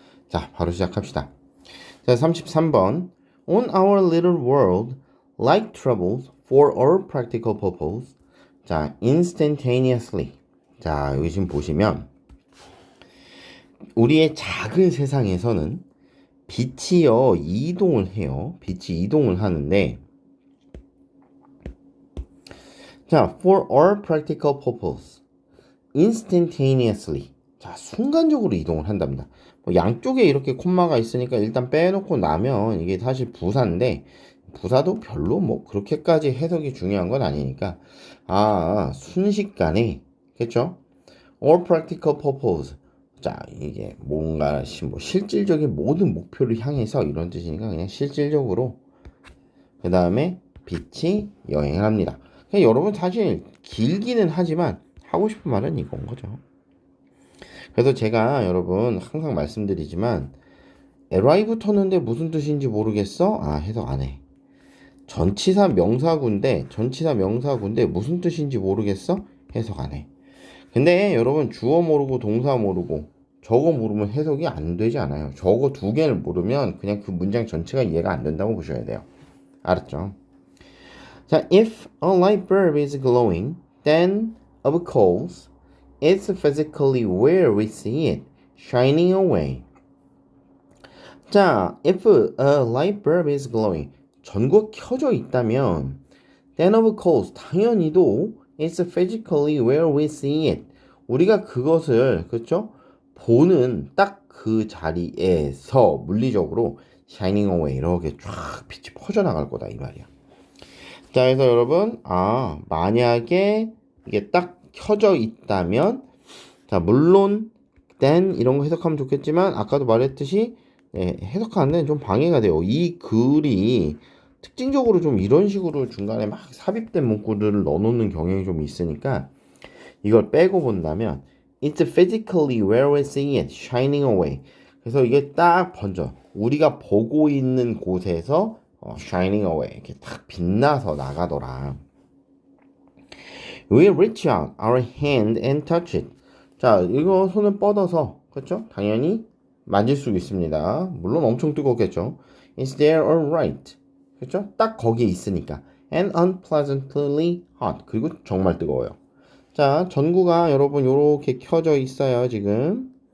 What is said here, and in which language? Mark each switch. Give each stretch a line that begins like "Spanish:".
English: 자, 바로 시작합시다.
Korean: 자, 33번
English: On our little world, like troubles for all practical purpose. 자, instantaneously.
Korean: 자, 여기 지금 보시면 우리의 작은 세상에서는 빛이요 이동을 해요. 빛이 이동을 하는데 자,
English: for all practical purpose, instantaneously.
Korean: 자, 순간적으로 이동을 한답니다. 뭐 양쪽에 이렇게 콤마가 있으니까 일단 빼놓고 나면 이게 사실 부사인데 부사도 별로 뭐 그렇게까지 해석이 중요한 건 아니니까 순식간에 그렇죠?
English: all practical purpose.
Korean: 자, 이게 뭔가 뭐 실질적인 모든 목표를 향해서 이런 뜻이니까 그냥 실질적으로 그 다음에 빛이 여행을 합니다. 그냥 여러분 사실 길기는 하지만 하고 싶은 말은 이건 거죠. 그래서 제가 여러분 항상 말씀드리지만 arrive 쳤는데 무슨 뜻인지 모르겠어? 해석 안 해. 전치사 명사구인데 무슨 뜻인지 모르겠어? 해석 안 해. 근데 여러분 주어 모르고 동사 모르고 저거 모르면 해석이 안 되지 않아요. 저거 두 개를 모르면 그냥 그 문장 전체가 이해가 안 된다고 보셔야 돼요. 알았죠?
English: 자, if a light bulb is glowing, then of course it's physically where we see it shining away. 자, if a light bulb is glowing,
Korean: 전구가 켜져 있다면
English: then of course
Korean: 당연히도
English: it's physically where we see it.
Korean: 우리가 그것을 그렇죠? 보는 딱 그 자리에서 물리적으로
English: shining away
Korean: 이렇게 쫙 빛이 퍼져나갈 거다 이 말이야. 자, 그래서 여러분 만약에 이게 딱 켜져 있다면 자, 물론 then 이런 거 해석하면 좋겠지만 아까도 말했듯이 해석하는 데는 좀 방해가 돼요. 이 글이 특징적으로 좀 이런 식으로 중간에 막 삽입된 문구들을 넣어놓는 경향이 좀 있으니까 이걸 빼고 본다면
English: It's physically where we see it shining away.
Korean: 그래서 이게 딱 번져. 우리가 보고 있는 곳에서
English: shining away
Korean: 이렇게 딱 빛나서 나가더라.
English: We reach out our hand and touch it.
Korean: 자, 이거 손을 뻗어서 그렇죠? 당연히 만질 수 있습니다. 물론 엄청 뜨겁겠죠.
English: It's there alright.
Korean: 그렇죠? 딱 거기에 있으니까.
English: And unpleasantly hot.
Korean: 그리고 정말 뜨거워요. 자, 전구가 여러분 요렇게 켜져 있어요, 지금.